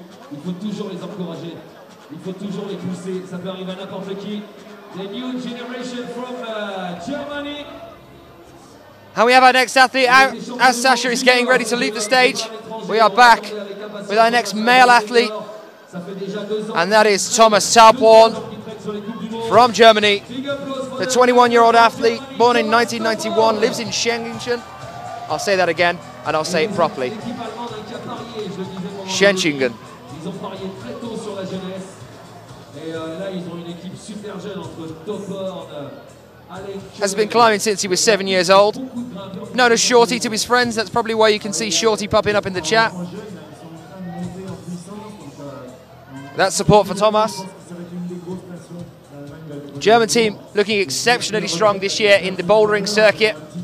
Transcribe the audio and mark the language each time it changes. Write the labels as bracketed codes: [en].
[fr] Il faut toujours les encourager, il faut toujours les pousser, ça peut arriver à n'importe qui. [en] The new generation from Germany. And we have our next athlete out as Sasha is getting ready to leave the stage. We are back with our next male athlete, and that is Thomas Tauborn from Germany. The 21-year-old athlete, born in 1991, lives in Schengen. I'll say that again, and I'll say it properly. Schengen. [fr] Ils ont parié très tôt sur la jeunesse. Et là, ils ont une équipe super jeune entre Tauborn, [en] has been climbing since he was 7 years old. Known as Shorty to his friends. That's probably why you can see Shorty popping up in the chat. That's support for Thomas. German team looking exceptionally strong this year in the bouldering circuit.